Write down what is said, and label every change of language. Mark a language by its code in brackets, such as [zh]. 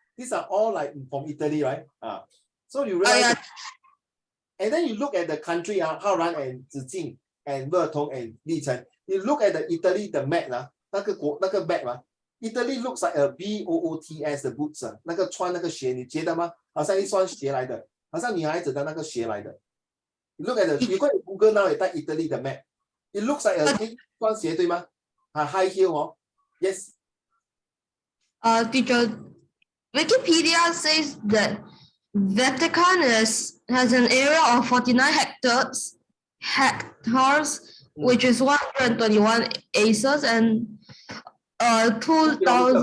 [en] These are all like from Italy, right? So you realize, and then you look at the country, Haoran and Zijing and Vertong and Li Chen. You look at the Italy, the map, 那个 map Italy looks like a boots 的 boots [zh] 那个穿那个鞋，你觉得吗？好像一双鞋来的，好像女孩子的那个鞋来的。 [en] You look at you go to Google now, [zh] 你带 [en] Italy 的 map. It looks like [zh] 一双鞋对吗？ [en] high heel Yes. Teacher, Wikipedia says that Vatican has an area of 49 hectares, which is 121 acres, and 2,000